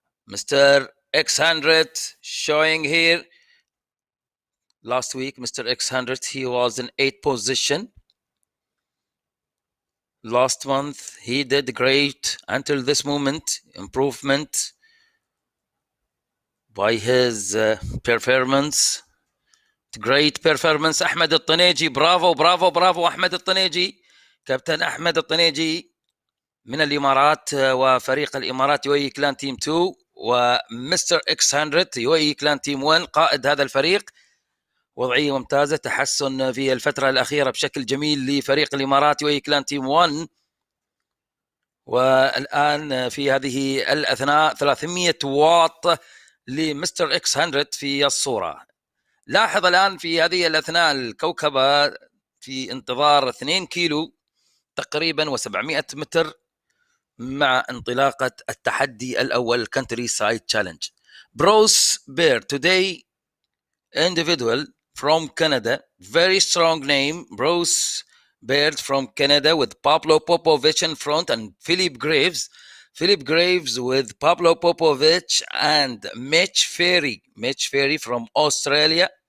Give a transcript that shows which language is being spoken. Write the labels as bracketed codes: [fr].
[en] Mr. X100 showing here. Last week, Mr. X100, he was in 8th position. Last month, he did great until this moment. Improvement by his performance. Great performance. أحمد الطنيجي. [ar] برافو برافو برافو أحمد الطنيجي. كابتن أحمد الطنيجي من الإمارات وفريق الإمارات يوي كلان تيم 2 ومستر اكس 100 يوي كلان تيم 1 قائد هذا الفريق. وضعية ممتازة. تحسن في الفترة الأخيرة بشكل جميل لفريق الإمارات يوي كلان تيم 1. والآن في هذه الأثناء 300 واط لمستر اكس 100 في الصورة. لاحظ الآن في هذه الأثناء الكوكبة في انتظار 2 كيلو تقريبا و700 متر مع انطلاقة التحدي الأول Country Side Challenge. [en] Bruce Bear today individual from Canada, very strong name, Bruce Baird from Canada with Pablo Popovich in front and Philip Graves with Pablo Popovich and Mitch Ferry from Australia.